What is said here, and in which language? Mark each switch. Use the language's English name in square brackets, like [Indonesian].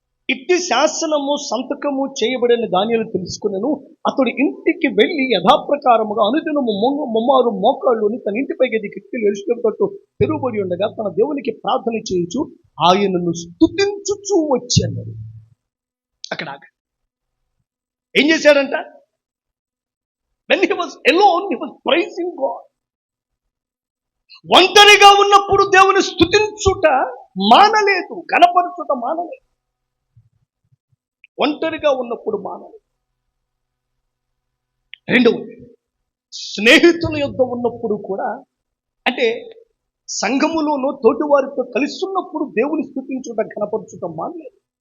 [Telugu] ఇట్టి శాసనము సంతకము చేయబడిన దానియేలు తెలుసుకునేను. అతడు ఇంటికి వెళ్ళి యథాప్రకారముగా అనుదినము ముమ్మారు మోకాళ్ళుని తన ఇంటిపై గది కిటికీలు ఎరుచుకుంటూ తెరుబడి ఉండగా తన దేవునికి ప్రార్థన చేయించు ఆయనను స్తుతించుచూ వచ్చాడు. అక్కడ ఏం చేశాడంట? [English] when he was alone he was praising God. [Telugu] ఒంటరిగా ఉన్నప్పుడు దేవుని స్తుతించుట మానలేదు, కనపరచుట మానలేదు. ఒంటరిగా ఉన్నప్పుడు మానలేదు. రెండవది, స్నేహితుల యొద్ద ఉన్నప్పుడు కూడా, అంటే సంఘములోనూ తోటి వారితో కలిసి ఉన్నప్పుడు దేవుని స్తుతించుట కనపరచుట మానలేదు.